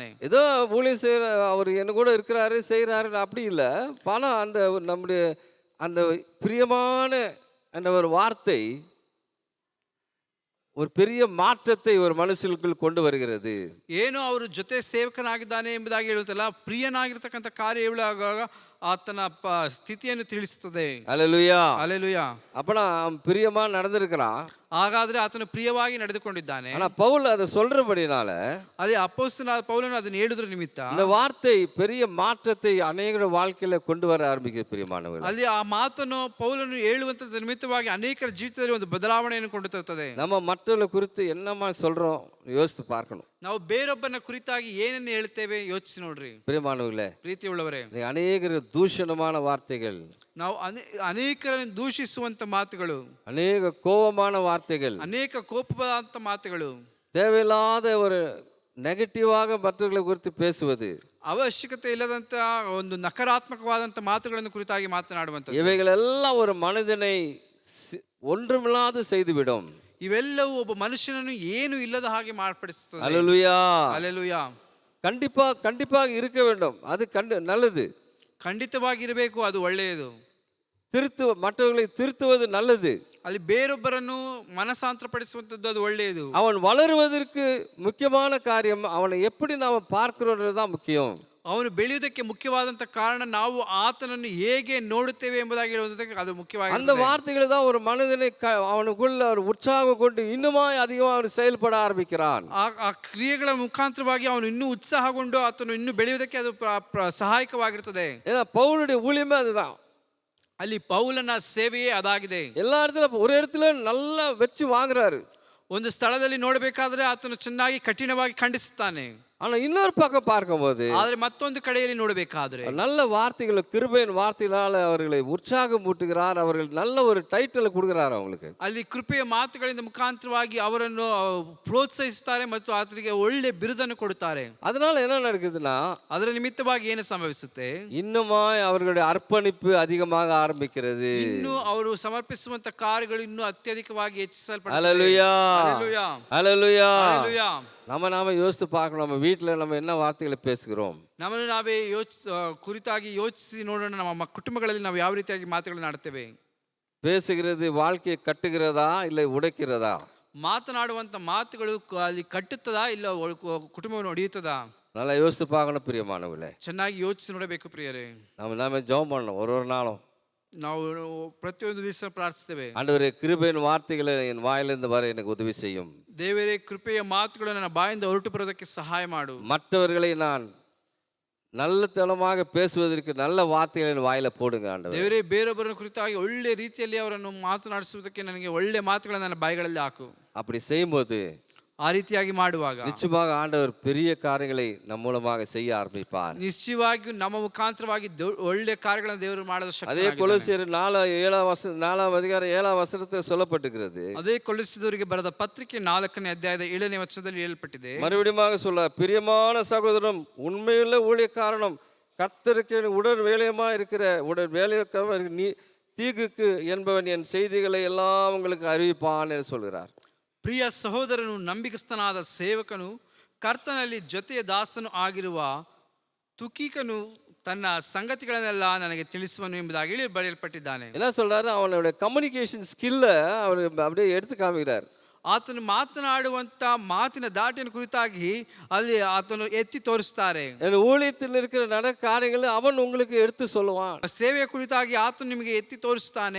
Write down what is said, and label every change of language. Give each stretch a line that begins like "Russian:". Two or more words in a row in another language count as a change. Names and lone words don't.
Tamil: ஏதோ ஊழியம் செய்கிற அவர் என்ன கூட இருக்கிறாரு செய்கிறாரு அப்படி இல்லை. ஆனால் அந்த நம்முடைய அந்த பிரியமான என்ற ஒரு வார்த்தை ஒரு பெரிய மாற்றத்தை ஒரு மனுஷனுக்குள் கொண்டு வருகிறது.
Kannada: ಏನು ಅವರು ಜೊತೆ ಸೇವಕನಾಗಿದ್ದಾನೆ ಎಂಬುದಾಗಿ ಹೇಳುತ್ತಲ್ಲ, ಪ್ರಿಯನಾಗಿರ್ತಕ್ಕಂಥ ಕಾರ್ಯ ಹೇಳುವಾಗ ಆತನ ಸ್ಥಿತಿಯನ್ನು ತಿಳಿಸುತ್ತದೆ.
Tamil: அல்லேலூயா, அல்லேலೂಯಾ. அப்பனா அவன் பிரியமா நடந்திருக்கிறான்.
Kannada: ಹಾಗಾದ್ರೆ ಆತನು ಪ್ರಿಯವಾಗಿ ನಡೆದುಕೊಂಡಿದ್ದಾನೆ.
Tamil: ஆனா பவுல் அதை சொல்றபடினால,
Kannada: ಅಲ್ಲಿ ಅಪೊಸ್ತಲನಾದ ಪೌಲನು ಅದನ್ನು ಹೇಳುವುದರ ನಿಮಿತ್ತ
Tamil: இந்த வார்த்தை பெரிய மாற்றத்தை அநேகರ வாழ்க்கையில கொண்டு வர ஆரம்பிக்கிறது. பிரியமானவர்களே,
Kannada: ಅಲ್ಲಿ ಆ ಮಾತನ್ನು ಪೌಲನು ಹೇಳುವಂತ ನಿಮಿತ್ತವಾಗಿ ಅನೇಕರ ಜೀವಿತದಲ್ಲಿ ಒಂದು ಬದಲಾವಣೆಯನ್ನು ಕೊಂಡು ತರುತ್ತದೆ.
Tamil: நம்ம மற்றவர்களை குறித்து என்னமா சொல்றோம் யோசித்து பார்க்கணும்.
Kannada: ನಾವು ಬೇರೊಬ್ಬನ ಕುರಿತಾಗಿ ಏನನ್ನು ಹೇಳ್ತೇವೆ ಯೋಚಿಸಿ ನೋಡ್ರಿ.
Tamil: பிரியமானவர்களே,
Kannada: ಪ್ರೀತಿ ಉಳ್ಳವರೇ,
Tamil: அநேகர் தூஷணமான வார்த்தைகள்,
Kannada: ನಾವು ಅನೇಕರನ್ನು ದೂಷಿಸುವಂತ ಮಾತುಗಳು,
Tamil: அநேக கோபமான வார்த்தைகள்,
Kannada: ಅನೇಕ ಕೋಪವಾದಂತ ಮಾತುಗಳು,
Tamil: தேவையில்லாத ஒரு நெகட்டிவாக மற்றவர்களை குறித்து பேசுவது,
Kannada: ಅವಶ್ಯಕತೆ ಇಲ್ಲದಂತ ಒಂದು ನಕಾರಾತ್ಮಕವಾದಂತ ಮಾತುಗಳನ್ನು ಕುರಿತಾಗಿ ಮಾತನಾಡುವಂಥದ್ದು,
Tamil: இவைகளெல்லாம் ஒரு மனிதனை ஒன்றுமில்லாது செய்துவிடும்.
Kannada: ಇವೆಲ್ಲವೂ ಒಬ್ಬ ಮನುಷ್ಯನನ್ನು ಏನು ಇಲ್ಲದ ಹಾಗೆ ಮಾರ್ಪಡಿಸುತ್ತದೆ.
Tamil: அல்லேலூயா, அல்லேலೂಯಾ. கண்டிப்பாக இருக்க வேண்டும். அது நல்லது.
Kannada: ಖಂಡಿತವಾಗಿರಬೇಕು, ಅದು ಒಳ್ಳೆಯದು.
Tamil: மற்றவர்களை திருத்துவது நல்லது.
Kannada: ಅಲ್ಲಿ ಬೇರೊಬ್ಬರನ್ನು ಮನಸಾಂತರಪಡಿಸುವಂಥದ್ದು ಅದು ಒಳ್ಳೆಯದು.
Tamil: அவன் வளருவதற்கு முக்கியமான காரியம் அவனை எப்படி நாம பார்க்கிறோன்றதுதான் முக்கியம்.
Kannada: ಅವನು ಬೆಳೆಯುವುದಕ್ಕೆ ಮುಖ್ಯವಾದಂತ ಕಾರಣ ನಾವು ಆತನನ್ನು ಹೇಗೆ ನೋಡುತ್ತೇವೆ ಎಂಬುದಾಗಿ ಹೇಳುವುದಕ್ಕೆ ಅದು ಮುಖ್ಯವಾಗಿ.
Tamil: அந்த வார்த்தைகள் தான் ஒரு மனிதனை அவனுக்குள்ள ஒரு உற்சாகம் கொண்டு இன்னுமாய் அதிகமாக அவன் செயல்பட ஆரம்பிக்கிறான்.
Kannada: ಆ ಕ್ರಿಯೆಗಳ ಮುಖಾಂತರವಾಗಿ ಅವನು ಇನ್ನೂ ಉತ್ಸಾಹಗೊಂಡು ಆತನು ಇನ್ನೂ ಬೆಳೆಯುವುದಕ್ಕೆ ಅದು ಸಹಾಯಕವಾಗಿರುತ್ತದೆ.
Tamil: ஏன்னா பவுலுடைய ஊழியமே அதுதான்.
Kannada: ಅಲ್ಲಿ ಪೌಲನ ಸೇವೆಯೇ ಅದಾಗಿದೆ.
Tamil: எல்லா இடத்துல ஒரு இடத்துல நல்லா வச்சு வாங்குறாரு.
Kannada: ಒಂದು ಸ್ಥಳದಲ್ಲಿ ನೋಡಬೇಕಾದ್ರೆ ಆತನು ಚೆನ್ನಾಗಿ ಕಠಿಣವಾಗಿ ಖಂಡಿಸುತ್ತಾನೆ.
Tamil: ஆனா இன்னொரு பக்கம் பார்க்கும்போது,
Kannada: ಆದ್ರೆ ಮತ್ತೊಂದು ಕಡೆಯಲ್ಲಿ ನೋಡಬೇಕಾದ್ರೆ
Tamil: நல்ல வார்த்தைகள், கிருபையின் வார்த்தைகளால் அவர்களை உற்சாகம் ஊட்டுகிறார். அவர்கள் நல்ல ஒரு டைட்டில் கொடுக்கிறார் அவங்களுக்கு.
Kannada: ಅಲ್ಲಿ ಕೃಪೆಯ ಮಾತುಗಳಿಂದ ಮುಖಾಂತರವಾಗಿ ಅವರನ್ನು ಪ್ರೋತ್ಸಾಹಿಸುತ್ತಾರೆ ಮತ್ತು ಆತನಿಗೆ ಒಳ್ಳೆ ಬಿರುದನ್ನು ಕೊಡುತ್ತಾರೆ.
Tamil: அதனால என்ன நடக்குதுன்னா,
Kannada: ಅದರ ನಿಮಿತ್ತವಾಗಿ ಏನು ಸಂಭವಿಸುತ್ತೆ,
Tamil: இன்னுமாய் அவர்களுடைய அர்ப்பணிப்பு அதிகமாக ஆரம்பிக்கிறது.
Kannada: ಇನ್ನು ಅವರು ಸಮರ್ಪಿಸುವಂತ ಕಾರ್ಯಗಳು ಇನ್ನೂ ಅತ್ಯಧಿಕವಾಗಿ ಹೆಚ್ಚಿಸಲ್ಪಡುತ್ತವೆ.
Tamil: அல்லேலூயா, அல்லேலூயா, அல்லேலூயா. அல்லேலೂಯಾ. நாம யோசித்து பார்க்கணும், நம்ம வீட்டில் நம்ம என்ன வார்த்தைகளை பேசுகிறோம்.
Kannada: ನಮ್ಮನ್ನು ನಾವೇ ಕುರಿತಾಗಿ ಯೋಚಿಸಿ ನೋಡೋಣ. ನಮ್ಮ ಕುಟುಂಬಗಳಲ್ಲಿ ನಾವು ಯಾವ ರೀತಿಯಾಗಿ ಮಾತುಗಳನ್ನು ಆಡ್ತೇವೆ.
Tamil: பேசுகிறது வாழ்க்கையை கட்டுகிறதா இல்லை உடைக்கிறதா?
Kannada: ಮಾತನಾಡುವಂತ ಮಾತುಗಳು ಅಲ್ಲಿ ಕಟ್ಟುತ್ತದಾ ಇಲ್ಲ ಕುಟುಂಬವನ್ನು ಒಡೆಯುತ್ತದಾ?
Tamil: நல்லா யோசித்து பார்க்கணும் பிரியமானவர்களே.
Kannada: ಚೆನ್ನಾಗಿ ಯೋಚಿಸಿ ನೋಡಬೇಕು ಪ್ರಿಯರೇ.
Tamil: நாம ஜெபம் பண்ணணும் ஒரு நாளும்.
Kannada: ನಾವು ಪ್ರತಿಯೊಂದು ದಿವಸ ಪ್ರಾರ್ಥಿಸ್ತೇವೆ,
Tamil: ஆண்டவரே, கிருபையின் வார்த்தைகளை என் வாயிலிருந்து வர எனக்கு உதவி செய்யும்.
Kannada: ದೇವರೇ, ಕೃಪೆಯ ಮಾತುಗಳು ನನ್ನ ಬಾಯಿಂದ ಹೊರಟು ಬರೋದಕ್ಕೆ ಸಹಾಯ ಮಾಡು.
Tamil: மற்றவர்களை நான் நல்ல தளமாக பேசுவதற்கு நல்ல வார்த்தைகளை வாயில போடுங்க ஆண்டவரே.
Kannada: ದೇವರೇ, ಬೇರೊಬ್ಬರ ಕುರಿತಾಗಿ ಒಳ್ಳೆ ರೀತಿಯಲ್ಲಿ ಅವರನ್ನು ಮಾತನಾಡಿಸುವುದಕ್ಕೆ ನನಗೆ ಒಳ್ಳೆ ಮಾತುಗಳನ್ನು ನನ್ನ ಬಾಯಿಗಳಲ್ಲಿ ಹಾಕು.
Tamil: அப்படி செய்யும்போது
Kannada: ಆ ರೀತಿಯಾಗಿ ಮಾಡುವಾಗ
Tamil: நிச்சயமாக ஆண்டவர் பெரிய காரியங்களை நம் மூலமாக செய்ய ஆரம்பிப்பார்.
Kannada: ನಿಶ್ಚಯವಾಗಿಯೂ ನಮ್ಮ ಮುಖಾಂತರವಾಗಿ ಒಳ್ಳೆ ಕಾರ್ಯಗಳನ್ನು ದೇವರು ಮಾಡಲು ಶಕ್ತನಾಗಿದ್ದಾನೆ.
Tamil: அதே கொலோசியர் 4ஆம் அதிகாரம் 7ஆம் வசனத்தில் சொல்லப்பட்டிருக்கிறது.
Kannada: ಅದೇ ಕೊಲೊಸ್ಸೆದವರಿಗೆ ಬರೆದ ಪತ್ರಿಕೆ 4ನೇ ಅಧ್ಯಾಯದ 7ನೇ ವಚನದಲ್ಲಿ ಹೇಳಲ್ಪಟ್ಟಿದೆ.
Tamil: மறுபடியும் சொல்ல, பிரியமான சகோதரனும் உண்மையுள்ள ஊழியக்காரனும் கர்த்தருக்கு உடன் வேலையமாக இருக்கிற உடன் வேலையக்காரர் நீ தீகுக்கு என்பவன் என் செய்திகளை எல்லாம் உங்களுக்கு அறிவிப்பான் என்று சொல்கிறார்.
Kannada: ಪ್ರಿಯ ಸಹೋದರನು ನಂಬಿಕಸ್ಥನಾದ ಸೇವಕನು ಕರ್ತನಲ್ಲಿ ಜೊತೆಯ ದಾಸನು ಆಗಿರುವ ತುಕೀಕನು ತನ್ನ ಸಂಗತಿಗಳನ್ನೆಲ್ಲ ನನಗೆ ತಿಳಿಸುವನು ಎಂಬುದಾಗಿ ಬರೆಯಲ್ಪಟ್ಟಿದ್ದಾನೆ.
Tamil: என்ன சொல்றாரு? அவனுடைய
English: communication skill
Tamil: அவர் அப்படியே எடுத்து காமிக்கிறார்.
Kannada: ಆತನು ಮಾತನಾಡುವಂತ ಮಾತಿನ ದಾಟಿನ ಕುರಿತಾಗಿ ಅಲ್ಲಿ ಆತನು ಎತ್ತಿ ತೋರಿಸ್ತಾರೆ.
Tamil: என் ஊழியத்தில் இருக்கிற காரியங்களை அவன் உங்களுக்கு எடுத்து சொல்லுவான்.
Kannada: ಸೇವೆಯ ಕುರಿತಾಗಿ ಆತನು ನಿಮಗೆ ಎತ್ತಿ ತೋರಿಸ್ತಾನೆ.